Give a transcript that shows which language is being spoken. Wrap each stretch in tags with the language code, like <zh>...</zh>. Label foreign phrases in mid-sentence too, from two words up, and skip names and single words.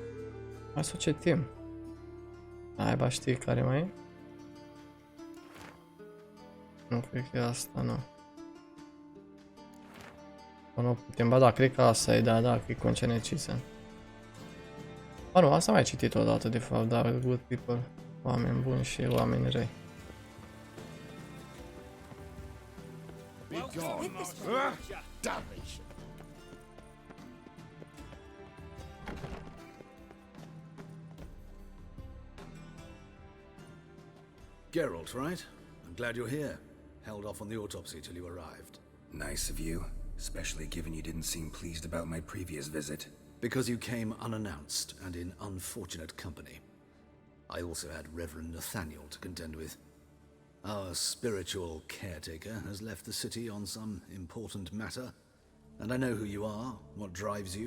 <ro>Hai să o citim. Aiba știi care mai e? Nu cred că e asta, nu. O, nu putem, ba da, cred că asta e, da, că e concenecisă. Ba nu, asta mai citit odată de fapt, da,</ro> <en>good people,</en> <ro>oameni buni și oameni răi.</ro> <en>Geralt, right? I'm glad you're here. Held off on the autopsy till you arrived. Nice of you, especially given you didn't seem pleased about my previous visit. Because you came unannounced and in unfortunate company. I also had Reverend Nathaniel to contend with. Our spiritual caretaker has left the city on some important matter, and I know who you are, what drives you.</en>